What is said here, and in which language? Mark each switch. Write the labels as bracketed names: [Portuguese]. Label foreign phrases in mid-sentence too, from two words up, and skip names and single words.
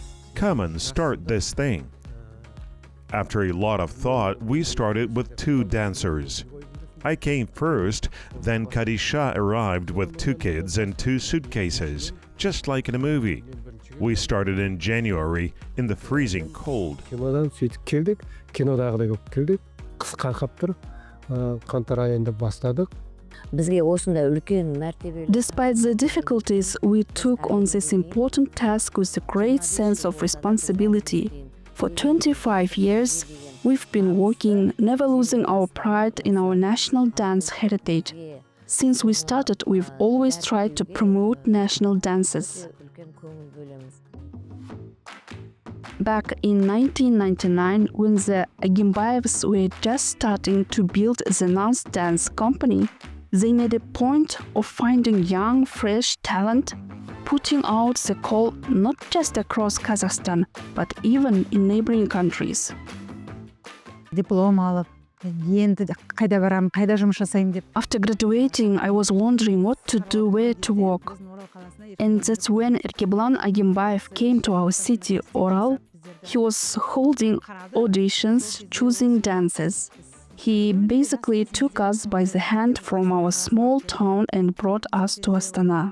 [English] Come and start this thing." After a lot of thought, we started with 2 dancers. I came first, then Kadisha arrived with 2 kids and 2 suitcases, just like in a movie. We started in January in the freezing cold. [Kazakh] Кинодан сөйтіп келдік, кинодағыдай болып келдік. Қыс қақап тұр, қаңтар айында бастадық. [English] Despite the difficulties, we took on this important task with a great sense of responsibility. For 25 years, we've been working, never losing our pride in our national dance heritage. Since we started, we've always tried to promote national dances. Back in 1999, when the Agimbayevs were just starting to build the Nance Dance Company, they made a point of finding young, fresh talent, putting out the call not just across Kazakhstan, but even in neighboring countries. [Kazakh] Диплом алып, енді қайда барам, қайда жұмыс жасайым деп. [English] After graduating, I was wondering what to do, where to work. And that's when Erkebulan Agimbayev came to our city, Oral. He was holding auditions, choosing dances. He basically took us by the hand from our small town and brought us to Astana.